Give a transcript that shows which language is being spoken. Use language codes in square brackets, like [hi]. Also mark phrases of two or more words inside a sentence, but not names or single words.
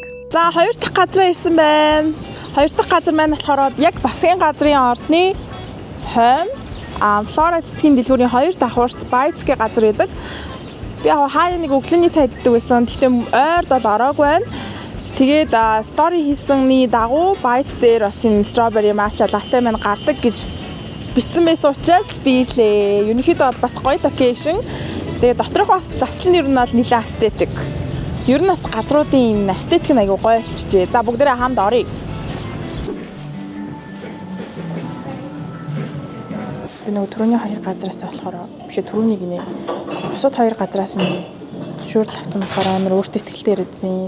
[mn] За хоёр дахь газараа ирсэн байна. Хоёр дахь газар маань болохоор яг засгийн газрын ордны хойно Флора цэцгийн дэлгүүрийн хоёр давхурт Байцгийн газар байдаг. Би яг хаяа нэг өглөөний цай иддэг байсан. Гэхдээ ойрд бол ороогүй байна. Тэгээд стори хийсэний дагуу Байц дээр бас энэ [en] strawberry matcha latte [mn] маань гардаг гэж бичсэн байсан учраас би ирлээ. Ерөнхийдөө бол бас гоё локейшн. Тэгээд доторх бас заслан нь ер нь бол нэлээд aesthetic. Ер нь бас газруудын aesthetic нь аягүй гоё болчихжээ. За бүгдээрээ хамт оръё. Би нөгөө түрүүний хоёр газраас болохоор биш түрүүнийг нэ бусад хоёр газраас нь зөвшөөрөл авсан болохоор амар өөртөө ихтэй ирсэн.